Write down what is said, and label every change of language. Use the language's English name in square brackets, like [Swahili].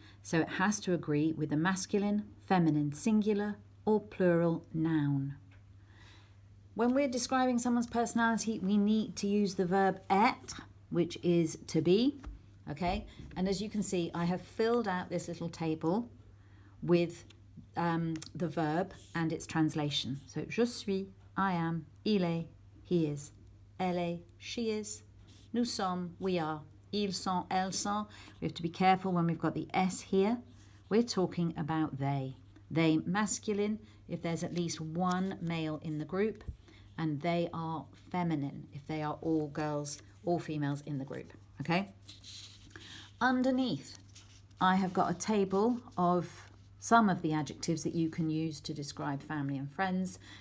[English] So it has to agree with a masculine, feminine singular or plural noun. When we're describing someone's personality, we need to use the verb être, which is to be, okay? And as you can see, I have filled out this little table with the verb and its translation. So, [French] je suis, [English] I am, [French] il est, [English] he is, [French] elle est, [English] she is, [French] nous sommes, [English] we are, [French] ils sont, elles sont. [English] We have to be careful when we've got the S here. We're talking about they. They masculine if there's at least one male in the group, and they are feminine if they are all girls, all females in the group, okay? Underneath, I have got a table of some of the adjectives that you can use to describe family and friends.